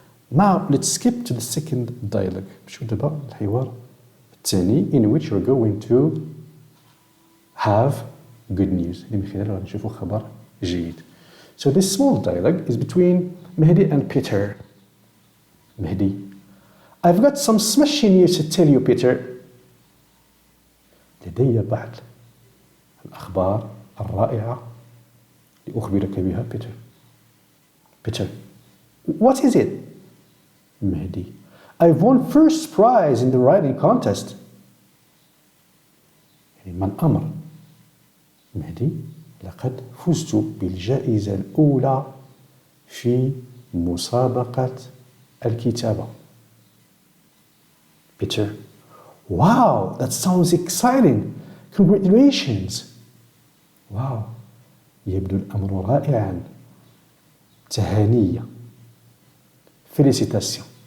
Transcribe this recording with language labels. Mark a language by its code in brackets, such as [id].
[en] Now let's skip to the second dialogue. [ar] نمشيو دابا الحوار الثاني [en] in which we're going to have good news. [ar] اللي من خلاله غادي نشوفوا خبر جيد. [en] So this small dialogue is between Mehdi and Peter. Mehdi: I've got some smashing news to tell you, Peter. [ar] لدي بعض الأخبار الرائعة لأخبرك بها بيتر. [en] Peter: What is it? Mehdi: I've won first prize in the writing contest. [ar] يعني ما الأمر؟ مهدي: لقد فزت بالجائزة الأولى في مسابقة الكتابة. [en] Peter: Wow, that sounds exciting. Congratulations. [ar] واو، يبدو الأمر رائعا. تهانية. [fr] Félicitations.